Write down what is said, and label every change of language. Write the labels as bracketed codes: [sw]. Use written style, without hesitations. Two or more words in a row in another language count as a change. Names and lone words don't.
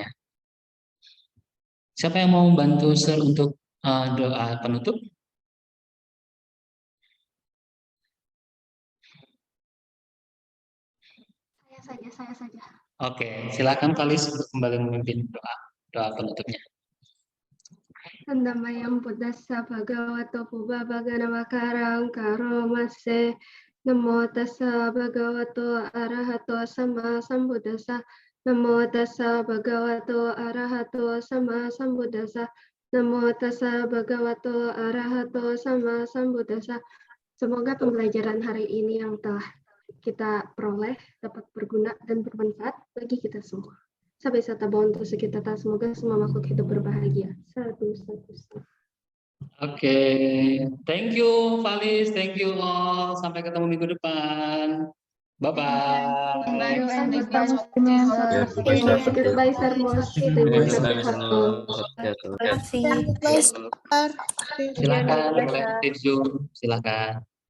[id] Siapa yang mau bantu share untuk doa penutup? Saya saja. Oke, silakan Falis untuk kembali memimpin doa penutupnya. [pi] Andamayam Buddhassa Bhagavato Pubbabhagana Makarang Karo Mase Namo Tassa Bhagavato Arahato Sama Sambuddhassa Namo Tassa Bhagavato Arahato Sama Sambuddhassa Namo Tassa Bhagavato Arahato Sama Sambuddhassa. [id] Semoga pembelajaran hari ini yang telah kita peroleh dapat berguna dan bermanfaat bagi kita semua. Sampai sata untuk sekitar, semoga semua makhluk hidup berbahagia. Satu. Oke, [en] thank you Falis, thank you all. [id] Sampai ketemu minggu depan. [en] Bye-bye. Goodbye, Sarmos. [id] Terima kasih. Silakan, boleh aktif Zoom. Silakan.